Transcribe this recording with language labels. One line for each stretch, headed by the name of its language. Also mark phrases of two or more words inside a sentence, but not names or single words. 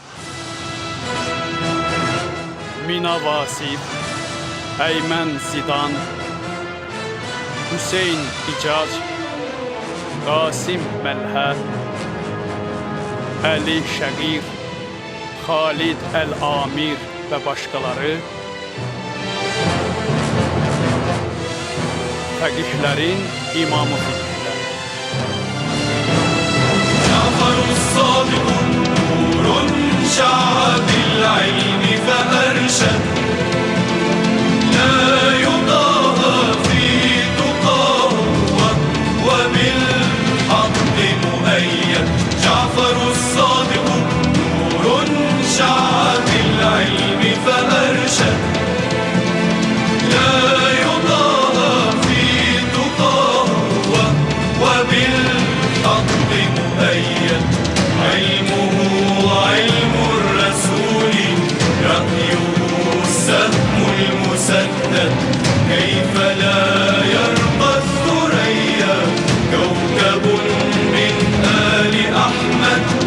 Azerbaijani: Mina Vasif, Əymən Zidan, Hüseyn İcac, Qasim Məlhə, Əli Şəqir, Xalid Əl-Amir və başqaları fəqihlərin imamı fiqhlər.
Arabic: جعفر الصادق نور شع بالعلم فأرشد لا يضاهى في تقاه و بالحق مؤيد جعفر الصادق نور شع بالعلم ف أرشد لا يضاهى في تقاه وبالحق مؤيد علمه علم الرسول رأيه السهم المسدد كيف لا يرقى الثريا كوكب من آل أحمد